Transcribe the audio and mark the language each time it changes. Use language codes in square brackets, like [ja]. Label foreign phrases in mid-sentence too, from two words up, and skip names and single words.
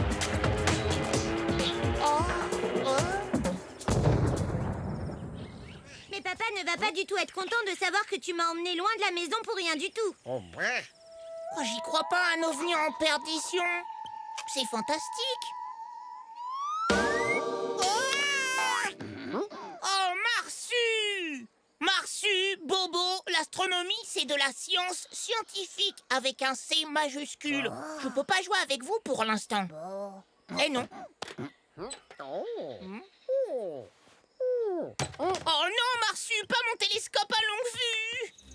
[fr] Mais papa ne va pas du tout être content de savoir que tu m'as emmené loin de la maison pour rien du tout. Ouba. Oh, j'y crois pas, un ovni en perdition. C'est fantastique. Oh, Marsu! Marsu, Bobo, l'astronomie, c'est de la science scientifique avec un C majuscule. Je peux pas jouer avec vous pour l'instant. Eh non. Oh non, Marsu, pas mon télescope à longue vue!